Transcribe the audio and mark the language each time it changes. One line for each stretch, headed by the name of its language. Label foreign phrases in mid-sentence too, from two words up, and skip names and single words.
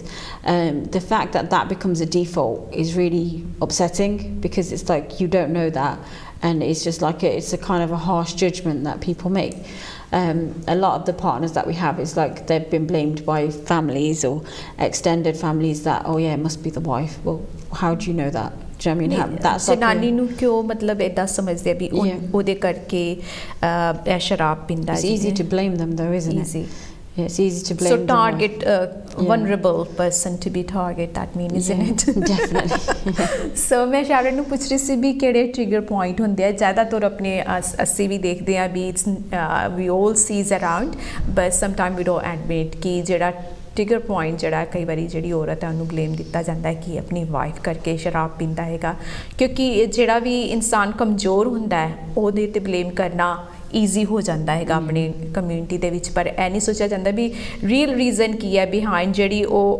English: The fact that that becomes a default is really upsetting, because it's like you don't know that, and it's just like it's a kind of a harsh judgment that people make. A lot of the partners that we have, is like they've been blamed by families or extended families that, oh yeah, it must be the wife. Well, how do you know that? Do you know what I mean? That's like
Punjabi: ਨਾਨੀ ਨੂੰ ਕਿਉਂ ਮਤਲਬ ਇੱਦਾਂ ਸਮਝਦੇ ਭੀ ਓਦੇ ਕਰਕੇ ਸ਼ਰਾਬ ਪੀਂਦਾ ਹੈ.
English: It's easy to blame them though, isn't it? Yeah, it's easy to blame. So the target wife. vulnerable person to be target, that mean, isn't it? Definitely.
Punjabi: So मैं शारन ਨੂੰ ਪੁੱਛ ਰਹੀ ਸੀ ਵੀ ਕਿਹੜੇ
English: trigger point
Punjabi: ਹੁੰਦੇ ਆ ਜ਼ਿਆਦਾਤਰ ਆਪਣੇ ਅਸੀਂ ਵੀ ਦੇਖਦੇ ਆ ਵੀ
English: it's we all sees around but sometime we don't admit
Punjabi: ਕਿ ਜਿਹੜਾ
English: trigger point
Punjabi: ਜਿਹੜਾ ਕਈ ਵਾਰੀ ਜਿਹੜੀ ਔਰਤ ਹੈ ਉਹਨੂੰ ਬਲੇਮ ਦਿੱਤਾ ਜਾਂਦਾ ਹੈ ਕਿ ਆਪਣੀ ਵਾਈਫ ਕਰਕੇ ਸ਼ਰਾਬ ਪੀਂਦਾ ਹੈਗਾ ਕਿਉਂਕਿ ਜਿਹੜਾ ਵੀ ਇਨਸਾਨ ਕਮਜ਼ੋਰ ਹੁੰਦਾ ਹੈ ਉਹਦੇ ਤੇ ਬਲੇਮ ਕਰਨਾ ਈਜ਼ੀ ਹੋ ਜਾਂਦਾ ਹੈਗਾ ਆਪਣੀ ਕਮਿਊਨਿਟੀ ਦੇ ਵਿੱਚ ਪਰ ਇਹ ਨਹੀਂ ਸੋਚਿਆ ਜਾਂਦਾ ਵੀ
English: real reason
Punjabi: ਕੀ ਹੈ ਬਿਹਾਈਂਡ ਜਿਹੜੀ ਉਹ